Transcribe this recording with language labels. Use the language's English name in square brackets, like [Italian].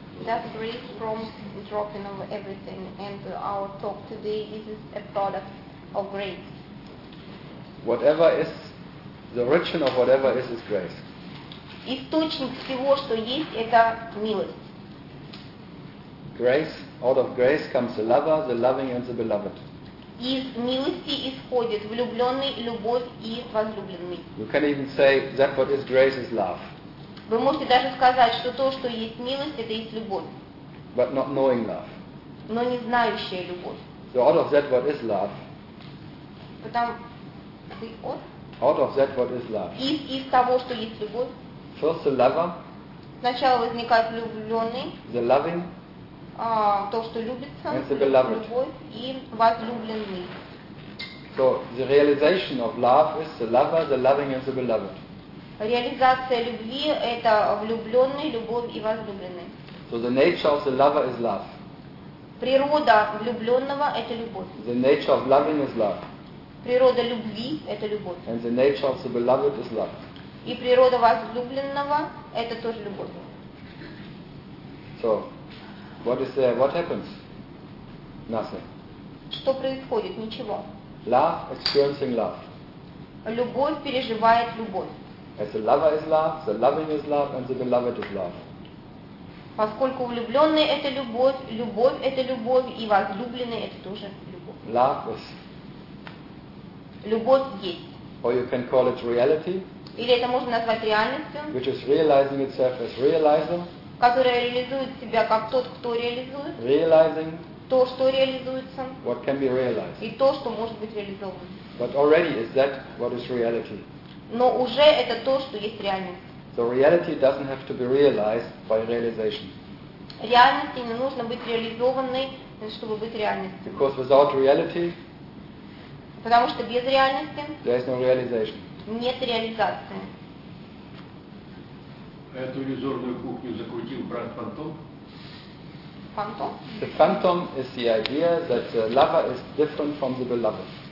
[English] That grace from dropping of everything and our talk today is a product of grace. Whatever is the origin of whatever is grace. [Russian] Источник всего, что есть, это милость. [English] Grace, out of grace comes the lover, the loving and the beloved. [Russian] Из милости исходит влюбленный, любовь и возлюбленный. [English] You can even say that what is grace is love. [Russian] Вы можете даже сказать, что то, что есть милость, это есть любовь. [English] But not knowing love. [Russian] Но не знающая любовь. [English] So out of that what is love. Out of that what is love. [Russian] Из того, что есть любовь. [English] First the lover. [Russian] Сначала возникает влюбленный. [English] The loving. [Russian] То, что любится. [English] And the beloved. [Russian] Любовь и возлюбленный. [English] So the realization of love is the lover, the loving and the beloved. [Russian] Реализация любви – это влюбленный, любовь и возлюбленный. [English] So the nature of the lover is love. [Russian] Природа влюбленного – это любовь. [English] The nature of loving is love. [Russian] Природа любви – это любовь. [English] And the nature of the beloved is love. [Russian] И природа возлюбленного – это тоже любовь. [English] So, what is there? What happens? Nothing. [Russian] Что происходит? Ничего. [English] Love experiencing love. [Russian] Любовь переживает любовь. [English] As the lover is love, the loving is love, and the beloved is love. [Russian] Поскольку влюбленный это любовь, любовь это любовь, и возлюбленный это тоже любовь. [English] Love is. [Russian] Любовь есть. [English] Or you can call it reality. [Russian] Или это можно назвать реальностью. [English] Which is realizing itself as realizer. [Russian] Которая реализует себя как тот, кто реализует. [English] Realizing. [Russian] То, что реализуется. [English] What can be realized. [Russian] И то, что может быть реализовано. [English] But already is that what is reality. [Russian] Но уже это то, что есть реальность. [English] So reality doesn't have to be realized by realization. [Russian] Реальности не нужно быть реализованной, чтобы быть реальностью. [English] Because without reality. [Russian] Потому что без реальности. [English] There is no realization. [Russian] Нет реализации. Эту иллюзорную кухню закрутил брат Фантом. Фантом? [English] The phantom is the idea that the lover is different from the beloved.